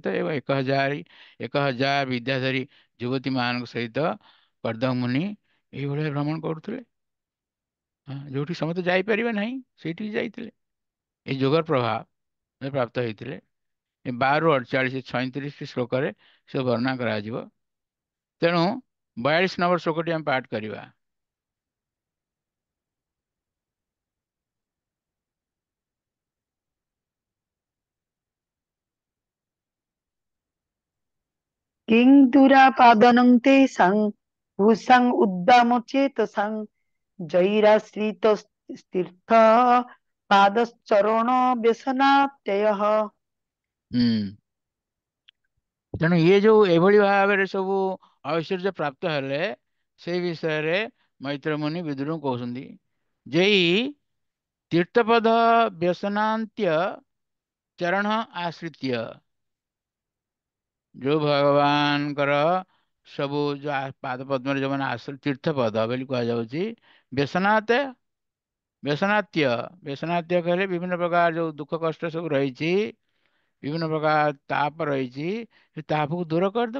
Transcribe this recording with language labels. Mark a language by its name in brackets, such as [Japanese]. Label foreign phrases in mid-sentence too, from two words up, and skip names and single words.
[Odia] ଏବଂ 1,000 ବିଦ୍ୟାଧରୀ ଯୁବତୀ ମାନଙ୍କ ସହିତ କର୍ଦ୍ଦମୁନି ଏଇଭଳିଆ ଭ୍ରମଣ କରୁଥିଲେ। ଯୋଉଠି ସମସ୍ତେ ଯାଇପାରିବେ ନାହିଁ ସେଇଠିକି ଯାଇଥିଲେ। ଏଇ ଯୋଗର ପ୍ରଭାବ ପ୍ରାପ୍ତ ହେଇଥିଲେ। 12ରୁ 48, 36 ଶ୍ଲୋକରେ ସେ ବର୍ଣ୍ଣନା କରାଯିବ। ତେଣୁ 42 ନମ୍ବର ଶ୍ଲୋକଟି ଆମେ ପାଠ କରିବା। [Sanskrit] किं दुरापादनं तेषां भूषां उद्दामचेतसां जैराश्रितस्तीर्थ पादश्चरण व्यसनात्ययः। [Odia] ତେଣୁ ଇଏ ଯୋଉ ଏଭଳି ଭାବରେ ସବୁ ଐଶ୍ୱର୍ଯ୍ୟ ପ୍ରାପ୍ତ ହେଲେ, ସେଇ ବିଷୟରେ ମୈତ୍ର ମୁନି ବିଦୁରଙ୍କୁ କହୁଛନ୍ତି। ଯେଇ ତୀର୍ଥପଦ ବ୍ୟସନାନ୍ତ୍ୟ ଚରଣ ଆଶ୍ରିତ୍ୟ, ଯୋଉ ଭଗବାନଙ୍କର ସବୁ ଯୋଉ ପାଦ ପଦ୍ମରେ ଯୋଉମାନେ ତୀର୍ଥପଦ ବୋଲି କୁହାଯାଉଛି, ବ୍ୟସନାତ୍ୟ କହିଲେ ବିଭିନ୍ନ ପ୍ରକାର ଯୋଉ ଦୁଃଖ କଷ୍ଟ ସବୁ ରହିଛି, ବିଭିନ୍ନ ପ୍ରକାର ତାପ ରହିଛି, ସେ ତାପକୁ ଦୂର କରିଦେବ।